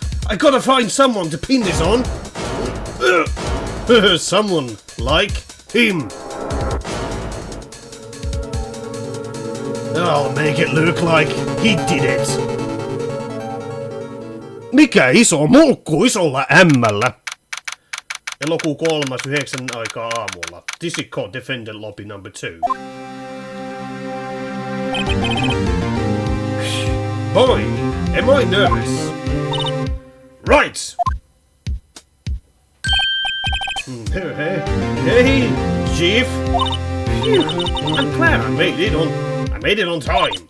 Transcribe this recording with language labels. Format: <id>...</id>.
<en>I gotta find someone to pin this on. Someone like him. I'll make it look like he did it.</en> <fi>Mikä iso mulkku isolla M:llä? Elokuu 3.9 aikaa aamulla.</fi> <en>This is called Defendant Lobby number 2. Boy, am I nervous. Right. Hey, Chief. Phew, I'm glad I made it on time.</en>